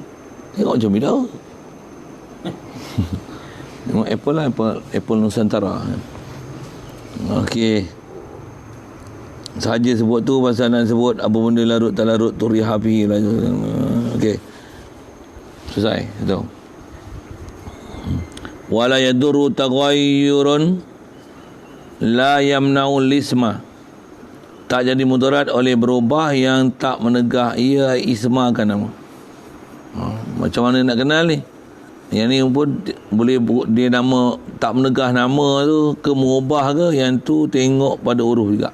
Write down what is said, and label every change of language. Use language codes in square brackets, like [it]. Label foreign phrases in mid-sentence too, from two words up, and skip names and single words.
[ms] Tengok macam bidara. Tengok apple lah, apple Nusantara. Okey. Sahaja sebut tu pasal nak sebut apa benda larut tak larut tu rihafi lah. Okey. Selesai tu. [ar] Wala yadurru taghayyurun la yamna'u lisma. [ms] Tak jadi mudarat oleh berubah yang tak menegah ia ismakan nama. Macam mana nak kenal ni? Yang ni pun boleh dia nama tak menegah nama tu ke mengubah ke, yang tu tengok pada huruf juga.